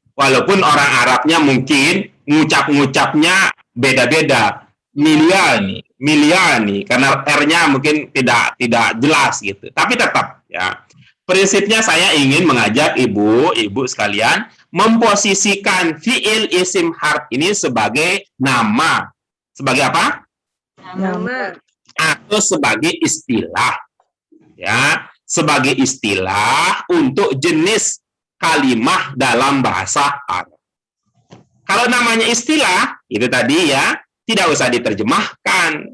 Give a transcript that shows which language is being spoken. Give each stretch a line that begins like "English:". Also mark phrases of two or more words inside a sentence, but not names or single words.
Indonesian: Walaupun orang Arabnya mungkin ngucap-ngucapnya beda-beda. Miliani, karena R-nya mungkin tidak jelas gitu. Tapi tetap ya. Prinsipnya saya ingin mengajak ibu sekalian memposisikan
Arabic: fiil isim harf
Indonesian: ini sebagai nama. Sebagai apa? Nama. Atau sebagai istilah. Ya, sebagai istilah untuk jenis kalimah dalam bahasa Arab. Kalau namanya istilah, itu tadi ya, tidak usah diterjemahkan.